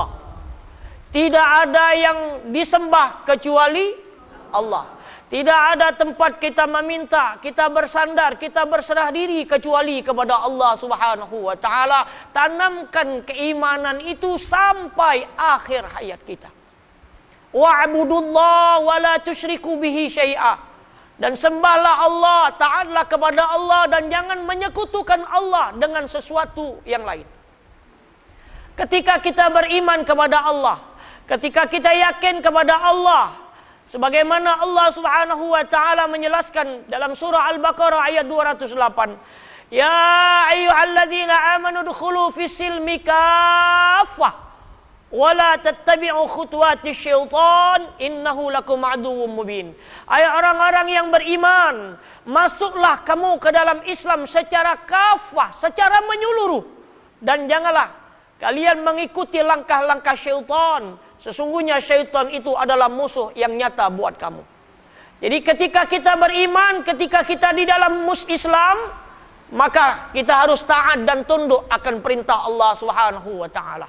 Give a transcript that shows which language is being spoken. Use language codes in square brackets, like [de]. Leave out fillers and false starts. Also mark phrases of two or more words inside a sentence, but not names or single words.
[id] Tidak ada yang disembah kecuali Allah. Tidak ada tempat kita meminta, kita bersandar, kita berserah diri kecuali kepada Allah [ar] سبحانه وتعالى. [id] Tanamkan keimanan itu sampai akhir hayat kita. [ar] واعبدوا الله ولا تشركوا به شيئا. [id] Dan sembahlah Allah, taatlah kepada Allah dan jangan menyekutukan Allah dengan sesuatu yang lain. Ketika kita beriman kepada Allah, ketika kita yakin kepada Allah, sebagaimana Allah [ar] سبحانه وتعالى [id] menjelaskan dalam surah Al-Baqarah ayat 208, [ar] يا أيها الذين آمنوا ادخلوا في السلم كافة ولا تتبعوا خطوات الشيطان إنه لكم عدو مبين. [id] Hai orang-orang yang beriman, masuklah kamu ke dalam Islam secara kafah, secara menyeluruh, dan janganlah kalian mengikuti langkah-langkah syaitan. Sesungguhnya syaitan itu adalah musuh yang nyata buat kamu. Jadi ketika kita beriman, ketika kita di dalam Islam, maka kita harus taat dan tunduk akan perintah Allah [ar] سبحانه وتعالى.